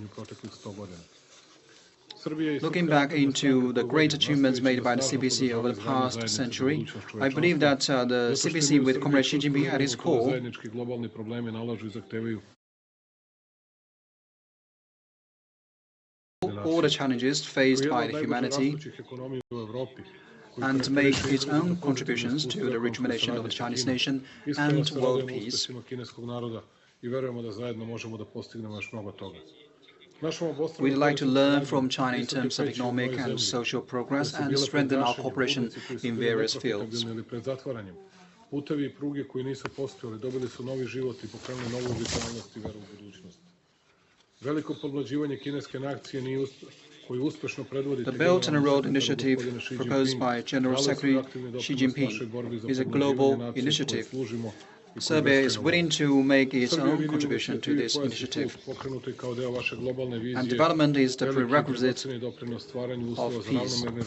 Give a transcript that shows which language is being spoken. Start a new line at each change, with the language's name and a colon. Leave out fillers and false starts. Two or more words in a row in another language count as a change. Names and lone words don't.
English: Looking back into the great achievements made by the CPC over the past century, I believe that the CPC with Comrade Xi Jinping at its core all the challenges faced by the humanity and make its own contributions to the rejuvenation of the Chinese nation and world peace. We'd like to learn from China in terms of economic and social progress and strengthen our cooperation in various fields.
Serbian: Putevi I pruge koji nisu postojali dobili su novi život I pokrenuli novu vitalnost I veru u budućnost. Veliko podmlađivanje kineske nacije nije koju uspešno predvodi
English: The Belt and Road Initiative proposed by General Secretary Xi Jinping is a global initiative. Serbia is willing to make its own contribution to this initiative, and development is the prerequisite of peace.